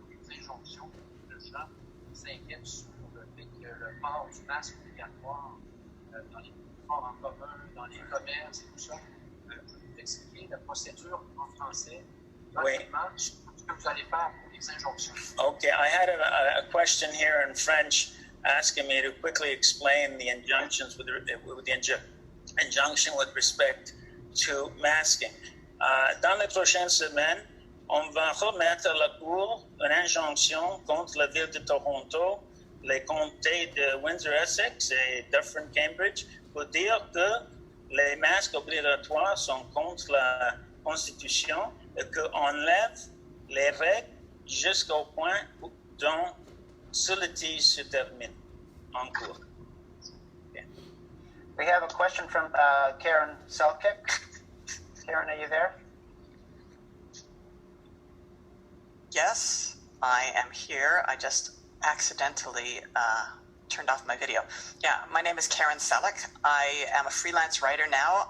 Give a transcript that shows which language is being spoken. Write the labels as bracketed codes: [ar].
[fr] Injonctions, les gens s'inquiètent sur le fait que le port du masque obligatoire dans les transports en commun, dans les commerces et tout ça. Je vais vous expliquer la procédure en français. Rapidement, ce que vous allez faire pour les injonctions. [en] Okay, I had a question here in French asking me to quickly explain the injunctions with the injunction with respect to masking. [fr] Dans les prochaines semaines, on va remettre à la Cour une injonction contre la ville de Toronto, les comtés de Windsor-Essex et Dufferin-Cambridge pour dire que les masques obligatoires sont contre la Constitution et qu'on lève les règles jusqu'au point dont ce litige se termine en cours. [en] Okay. We have a question from Karen Selkik. Karen, are you there? Yes, I am here. I just accidentally turned off my video. Yeah, my name is Karen Selleck. I am a freelance writer now.